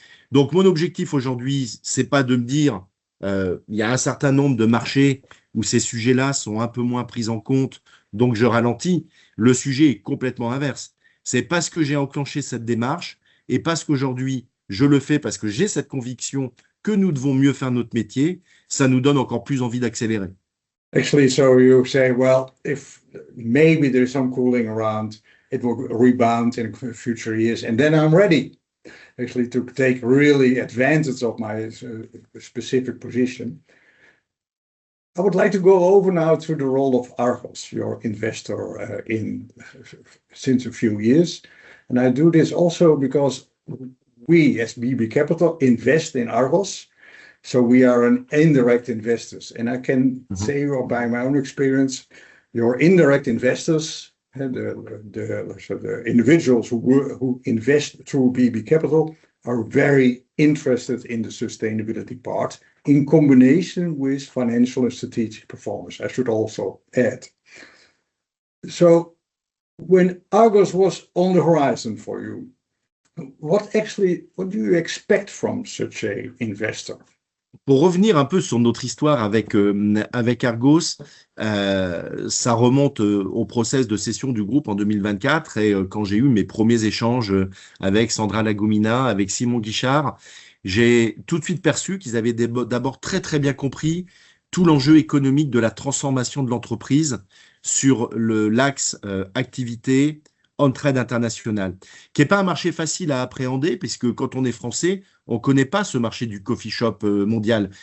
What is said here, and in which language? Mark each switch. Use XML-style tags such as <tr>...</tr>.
<fr>Donc, mon objectif aujourd'hui, c'est pas de me dire, il y a un certain nombre de marchés où ces sujets-là sont un peu moins pris en compte, donc je ralentis. Le sujet est complètement inverse. C'est parce que j'ai enclenché cette démarche et parce qu'aujourd'hui, je le fais parce que j'ai cette conviction que nous devons mieux faire notre métier, ça nous donne encore plus envie d'accélérer.</fr> <en>Actually, so you say, well, if maybe there's some cooling around, it will rebound in future years, and then I'm ready actually to take really advantage of my specific position. I would like to go over now to the role of Argos, your investor since a few years. And I do this also because we, as BB Capital, invest in Argos. So we are an indirect investors. And I can say by my own experience, your indirect investors, the individuals who invest through BB Capital are very interested in the sustainability part in combination with financial and strategic performance, I should also add. So when Argos was on the horizon for you, what do you expect from such a investor?</en> <fr>Pour revenir un peu sur notre histoire avec Argos, ça remonte au process de cession du groupe en 2024 et quand j'ai eu mes premiers échanges avec Sandra Lagumina, avec Simon Guichard, j'ai tout de suite perçu qu'ils avaient d'abord très très bien compris tout l'enjeu économique de la transformation de l'entreprise sur l'axe activité on-trade international, qui n'est pas un marché facile à appréhender, puisque quand on est français, on ne connaît pas ce marché du coffee shop mondial.</fr>